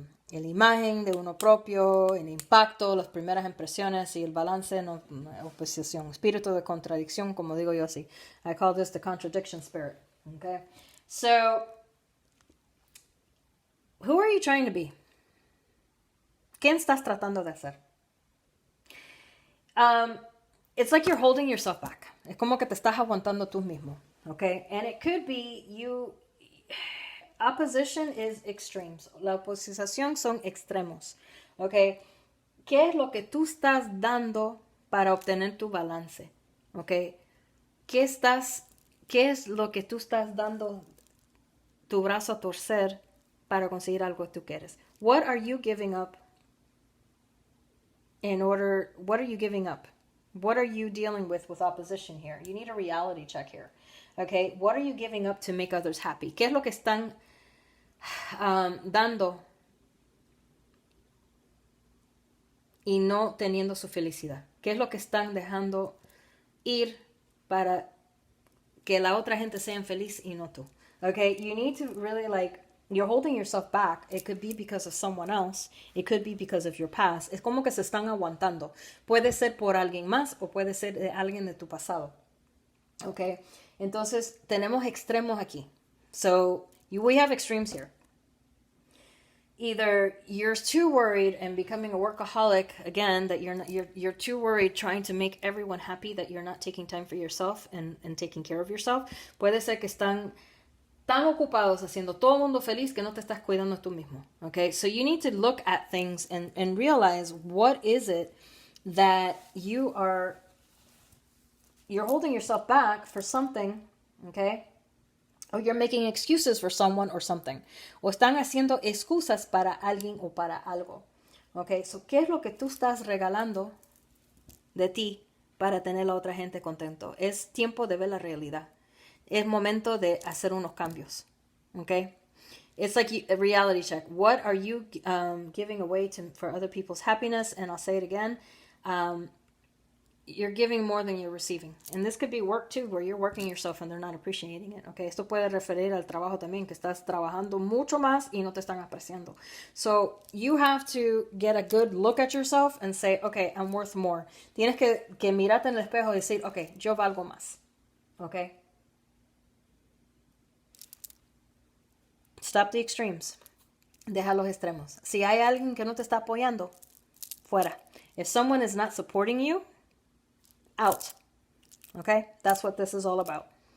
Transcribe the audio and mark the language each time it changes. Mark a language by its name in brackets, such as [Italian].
[Spanish] la imagen de uno propio, el impacto, las primeras impresiones y el balance, no, oposición, espíritu de contradicción, como digo yo así. [English] I call this the contradiction spirit. Okay? So, who are you trying to be? [Spanish] ¿Quién estás tratando de hacer? [English] It's like you're holding yourself back. [Spanish] Es como que te estás aguantando tú mismo. [English] Okay? And it could be you... Opposition is extremes. [Spanish] La oposición son extremos. Okay? ¿Qué es lo que tú estás dando para obtener tu balance? Okay? ¿Qué es lo que tú estás dando tu brazo a torcer para conseguir algo que tú quieres? [English] What are you giving up what are you giving up? What are you dealing with opposition here? You need a reality check here. Okay? What are you giving up to make others happy? [Spanish] ¿Qué es lo que están dando y no teniendo su felicidad? ¿Qué es lo que están dejando ir para que la otra gente sea feliz y no tú? [English] Okay, you need to really you're holding yourself back. It could be because of someone else. It could be because of your past. [Spanish] Es como que se están aguantando. Puede ser por alguien más o puede ser de alguien de tu pasado. Okay, entonces tenemos extremos aquí. [English] So we have extremes here. Either you're too worried and becoming a workaholic again, that you're too worried trying to make everyone happy that you're not taking time for yourself and taking care of yourself. [Spanish] Puede ser que están tan ocupados haciendo todo el mundo feliz que no te estás cuidando tú mismo. [English] Okay, so you need to look at things and realize what is it that you're holding yourself back for something, okay? Or you're making excuses for someone or something. [Spanish] O están haciendo excusas para alguien o para algo. Okay, so ¿qué es lo que tú estás regalando de ti para tener a la otra gente contento? Es tiempo de ver la realidad. Es momento de hacer unos cambios. [English] Okay? It's like a reality check. What are you giving away for other people's happiness? And I'll say it again. You're giving more than you're receiving. And this could be work too, where you're working yourself and they're not appreciating it. Okay? [Spanish] Esto puede referir al trabajo también, que estás trabajando mucho más y no te están apreciando. [English] So you have to get a good look at yourself and say, okay, I'm worth more. [Spanish] Tienes que mirarte en el espejo y decir, okay, yo valgo más. Okay? [English] Stop the extremes. [Spanish] Deja los extremos. Si hay alguien que no te está apoyando, fuera. [English] If someone is not supporting you, out. Okay? That's what this is all about.